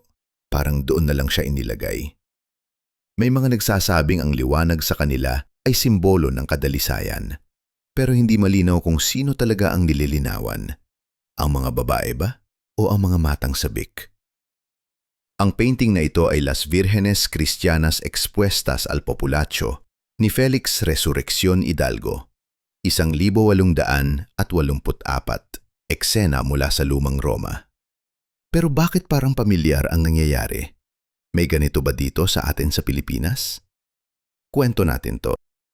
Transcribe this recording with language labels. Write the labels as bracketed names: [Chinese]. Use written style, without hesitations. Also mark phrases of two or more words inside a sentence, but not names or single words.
[Filipino] Parang doon na lang siya inilagay. May mga nagsasabing ang liwanag sa kanila ay simbolo ng kadalisayan. Pero hindi malinaw kung sino talaga ang nililinawan. Ang mga babae ba o ang mga matang sabik? Ang painting na ito ay Las Vírgenes Cristianas Expuestas al Populacho ni Felix Resurrección Hidalgo, 1884, eksena mula sa Lumang Roma. Pero bakit parang pamilyar ang nangyayari? May ganito ba dito sa atin sa Pilipinas? Kwento natin to.